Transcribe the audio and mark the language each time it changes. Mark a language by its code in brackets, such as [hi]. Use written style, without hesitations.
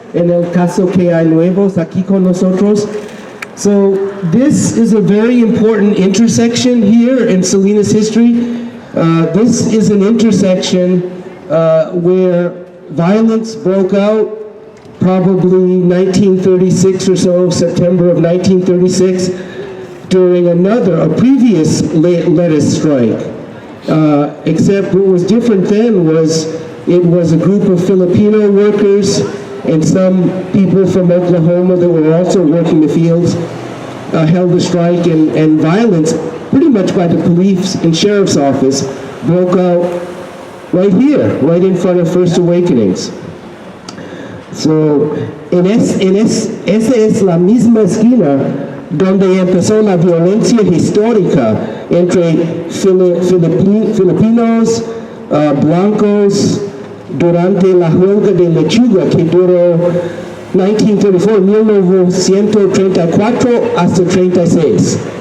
[es] En el caso que hay nuevos aquí con nosotros. [en] So this is a very important intersection here in Salinas history. This is an intersection where violence broke out probably 1936 or so, September of 1936, during a previous lettuce strike. Except what was different then was it was a group of Filipino workers and some people from Oklahoma that were also working the fields held a strike, and violence, pretty much by the police and sheriff's office, broke out right here, right in front of First Awakenings. [es] So, esa es la misma esquina donde empezó la violencia histórica entre filipinos, blancos, durante la huelga de lechuga que duró 1934 hasta 36.